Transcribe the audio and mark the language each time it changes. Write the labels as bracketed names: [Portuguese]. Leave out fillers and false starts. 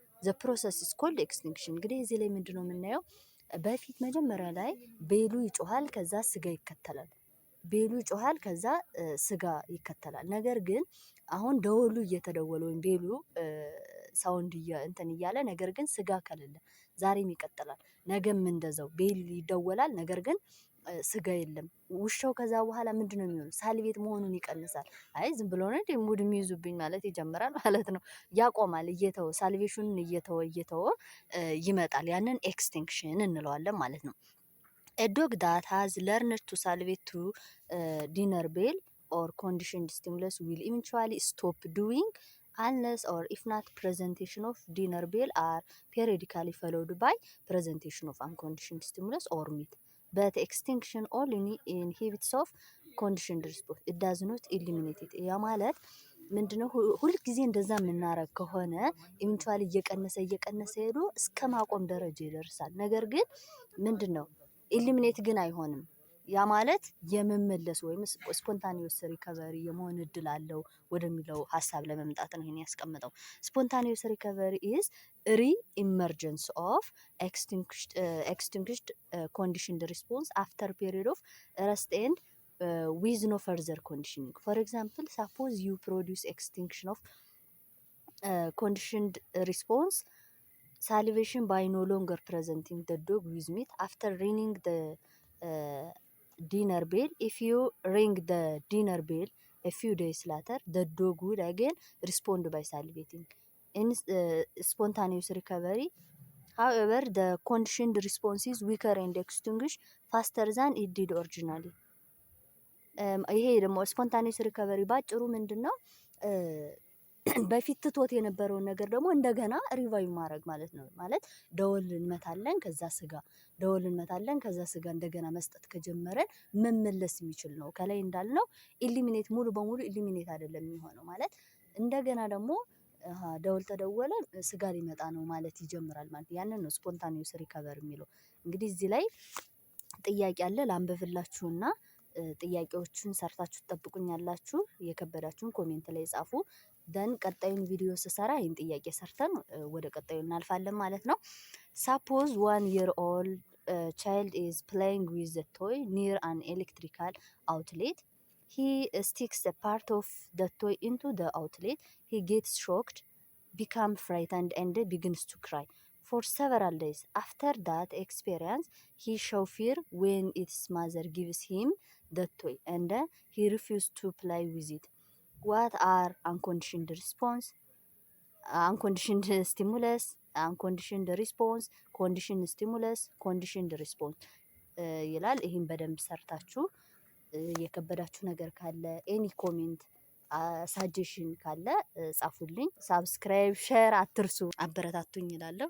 [English] the process is called extinction። [Amharic] እንግዲህ እዚህ ላይ ምንድነው የምናየው? በፊት መጀመሪያ ላይ ቤሉ ይጮሃል፣ ከዛ ስጋ ይከተላል። ቤሉ ይጮሃል፣ ከዛ ስጋ ይከተላል። ነገር ግን አሁን ደወሉ እየተደወለ ወይም ቤሉ ሳውንድ እንትን እያለ ነገር ግን ስጋ ከሌለ ዛሬም ይቀጥላል። ነገም እንደዛው ቤል ይደወላል፣ ነገር ግን ስጋ የለም። ውሻው ከዛ በኋላ ምንድነው የሚሆነው? ሳልቬት መሆኑን ይቀንሳል። አይ ዝም ብሎ ነው እንዴ ሙድ የሚይዙብኝ ማለት ይጀምራል ማለት ነው። [English] ያቆማል፣ እየተወ ሳልቬሽኑን እየተወ ይመጣል። ያንን ኤክስቲንክሽን እንለዋለን ማለት ነው። A dog that has learned to salivate to dinner bell or conditioned stimulus will eventually stop doing unless or if not presentation of dinner bell are periodically followed by presentation of unconditioned stimulus or meat. But extinction only inhibits of conditioned response. It does not eliminate it. [Amharic] ያ ማለት ምንድነው? ሁልጊዜ እንደዛ የምናረግ ከሆነ ኢቨንቹዋሊ እየቀነሰ ሄዶ እስከ ማቆም ደረጃ ይደርሳል። ነገር ግን ምንድነው ኢሊሚኔት ግን አይሆንም። ያ ማለት የመመለስ ወይም ስፖንታኒየስ ሪከቨሪ የመሆን እድል አለው ወደሚለው ሀሳብ ለመምጣት ነው ይሄን ያስቀምጠው። ስፖንታኒየስ ሪከቨሪ ኢዝ [English] re-emergence of extinguished conditioned response after period of rest and with no further conditioning. For example, suppose you produce extinction of conditioned response salivation by no longer presenting the dog with meat after ringing the dinner bell. If you ring the dinner bell a few days later, the dog would again respond by salivating. In spontaneous recovery, however, the conditioned response is weaker and extinguished faster than it did originally. [Amharic] ይሄ ደግሞ ስፖንታኒየስ ሪከቨሪ ባጭሩ ምንድን ነው? በፊት ትቶት የነበረውን ነገር ደግሞ እንደገና ሪቫይቭ ማድረግ ማለት ነው። ማለት ደወል እንመታለን፣ ከዛ ስጋ ደወል እንመታለን፣ ከዛ ስጋ እንደገና መስጠት ከጀመረን መመለስ የሚችል ነው። ከላይ እንዳልነው ኢሊሚኔት ሙሉ በሙሉ ኢሊሚኔት አይደለም የሚሆነው። ማለት እንደገና ደግሞ ደወል ተደወለ ስጋ ሊመጣ ነው ማለት ይጀምራል ማለት ያንን ነው ስፖንታኒየስ ሪከቨሪ የሚለው። እንግዲህ እዚህ ላይ ጥያቄ አለ ላንብብላችሁና ጥያቄዎቹን ሰርታችሁ ትጠብቁኛላችሁ። የከበዳችሁን ኮሜንት ላይ ጻፉ። ደን ቀጣዩን ቪዲዮ ስሰራ ይህን ጥያቄ ሰርተን ወደ ቀጣዩ እናልፋለን ማለት ነው። ሳፖዝ [English] 1 year old child is playing with a toy near an electrical outlet. He sticks a part of the toy into the outlet. He gets shocked, becomes frightened and begins to cry for several days. After that experience, he shows fear when its mother gives him the toy and he refuses to play with it. What are unconditioned response, unconditioned stimulus, unconditioned response, conditioned stimulus, conditioned response [Amharic] ይላል። ይህን በደንብ ሰርታችሁ የከበዳችሁ ነገር ካለ ኤኒ ኮሜንት ሳጀሽን ካለ ጻፉልኝ። ሳብስክራይብ ሼር አትርሱ። አበረታቱኝ ይላለሁ።